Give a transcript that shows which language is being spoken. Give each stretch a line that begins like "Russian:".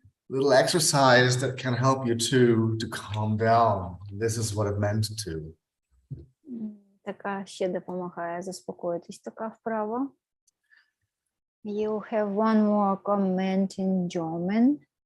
English: Little exercise that can help you to calm down. This is what it meant to.
Ukrainian: Така ще допомагає заспокоїтись, така вправа.
English: You have one more comment in German.